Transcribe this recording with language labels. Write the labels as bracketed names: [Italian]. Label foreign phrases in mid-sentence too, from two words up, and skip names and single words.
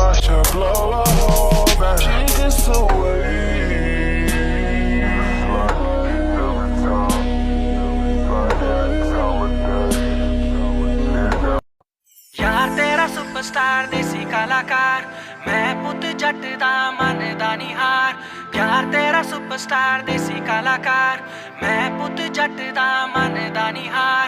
[English] watch her blow a hole back. She gets away. [Punjabi] ਯਾਰ ਤੇਰਾ ਸੁਪਰਸਟਾਰ ਦੇਸੀ ਕਲਾਕਾਰ, ਮੈਂ ਪੁੱਤ ਜੱਟ ਦਾ ਮਨ ਦਾ ਨਿਹਾਰ। ਯਾਰ ਤੇਰਾ ਸੁਪਰਸਟਾਰ ਦੇਸੀ ਕਲਾਕਾਰ, ਮੈਂ ਪੁੱਤ ਜੱਟ ਦਾ ਮਨ ਦਾ ਨਿਹਾਰ।